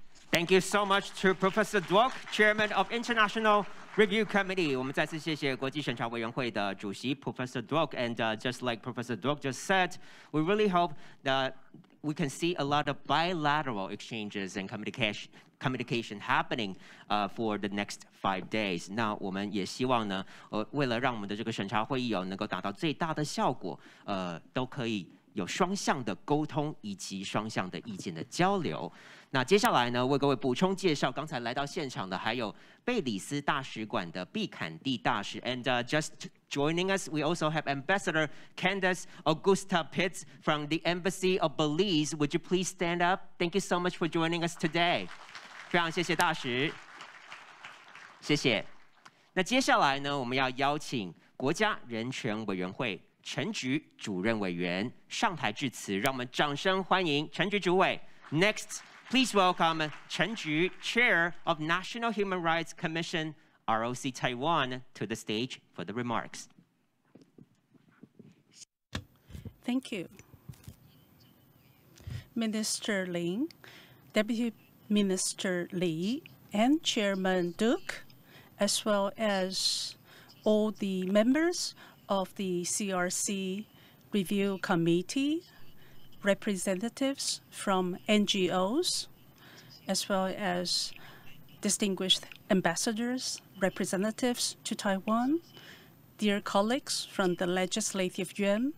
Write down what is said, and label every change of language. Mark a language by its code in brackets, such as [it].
[en] Thank you so much to Professor Duok, Chairman of International Review Committee. [zh] 我们再次谢谢国际审查委员会的主席 [en] Professor Duok, and just like Professor Duok just said, we really hope that we can see a lot of bilateral exchanges and communication happening for the next 5 days. [zh] 那我们也希望呢，为了让我们的这个审查会议能够达到最大的效果，都可以有双向的沟通以及双向的意见的交流。那接下来呢，为各位补充介绍，刚才来到现场的还有贝里斯大使馆的毕坎蒂大使 ， [en] and just joining us, we also have Ambassador Candace Augusta Pitts from the Embassy of Belize. Would you please stand up? Thank you so much for joining us today. [zh] 非常谢谢大使，谢谢。那接下来呢，我们要邀请国家人权委员会陈菊主任委员上台致辞，让我们掌声欢迎陈菊主委。 [en] Next, please welcome Chen Ju, Chair of National Human Rights Commission, ROC Taiwan, to the stage for the remarks. Thank you. Minister Lin, Deputy Minister Li, and Chairman Duke, as well as all the members of the CRC Review Committee, representatives from NGOs, as well as distinguished ambassadors, representatives to Taiwan, dear colleagues from the Legislative Yuan.